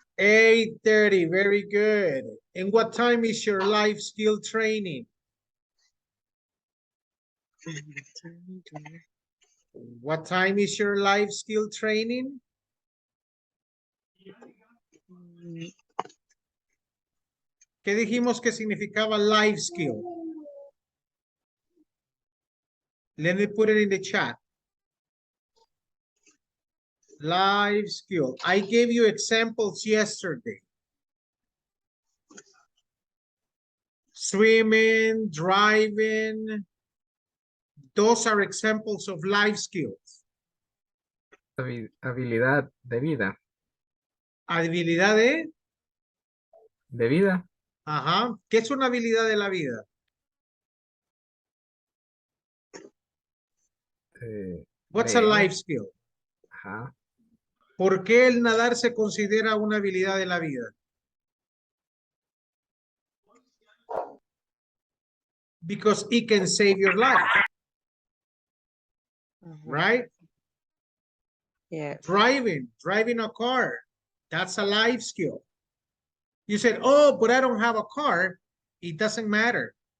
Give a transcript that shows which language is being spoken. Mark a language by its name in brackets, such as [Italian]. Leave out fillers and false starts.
[English] 8:30. Very good. And what time is your life skill training? What time is your life skill training? [Spanish] ¿Qué dijimos que significaba life skill? [English] Let me put it in the chat. Life skill. I gave you examples yesterday. Swimming, driving. Those are examples of life skills. [Spanish] Habilidad de vida. Habilidad de... De vida. Ajá. ¿Qué es una habilidad de la vida? [English] What's a life skill? Ajá. [Spanish] ¿Por qué el nadar se considera una habilidad de la vida? [English] Because it can save your life. Right? Yeah. Driving a car. That's a life skill. You said, oh, but I don't have a car. It doesn't matter.